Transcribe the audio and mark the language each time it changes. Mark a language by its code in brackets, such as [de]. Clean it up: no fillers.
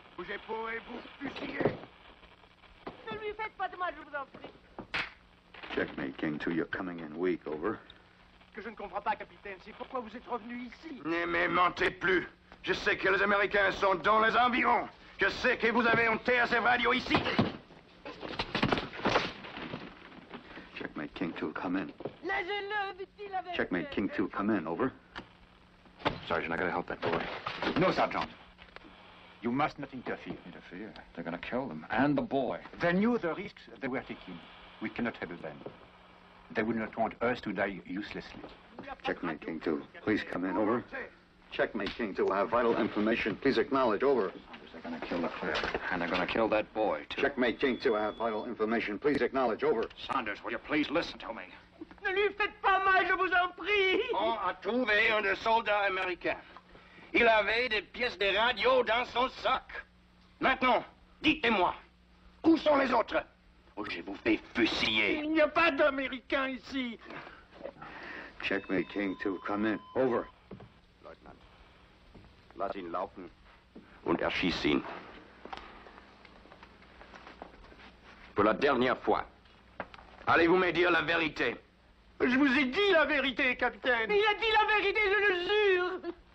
[fr] Bougez pas et vous fusillez. Ne lui faites pas de mal, je vous en prie. [en] Checkmate King 2, you're coming in weak. Over. [fr] Que je ne comprends pas, Capitaine, c'est pourquoi vous êtes revenu ici. Ne me mentez plus. Je sais que les Américains sont dans les environs. Je sais que vous avez une TSF radio ici. [en] Checkmate King 2, come in. [fr] Lâchez-le, dit-il avec... [en] Checkmate King 2, come in. Over. Sergeant, I gotta help that boy. No, Sergeant. You must not interfere. Interfere? They're going to kill them. And the boy. They knew the risks they were taking. We cannot help them. They would not want us to die uselessly. Checkmate King 2, please come in. Over. Checkmate King 2, I have vital information. Please acknowledge. Over. They're going to kill the clerk. And they're going to kill that boy, too. Checkmate King 2, I have vital information. Please acknowledge. Over. Saunders, will you please listen to me? [fr] Ne lui faites pas mal, je vous en prie. On a trouvé un des soldats américains. Il avait des pièces de radio dans son sac. Maintenant, dites-moi, où sont les autres? Ou je vous fais fusiller. Il n'y a pas d'Américains ici. [en] Checkmate King 2, come in. Over. [de] Leutnant, lass ihn laufen und erschieß ihn. [fr] Pour la dernière fois, allez-vous me dire la vérité? Je vous ai dit la vérité, capitaine. Il a dit la vérité, je le jure.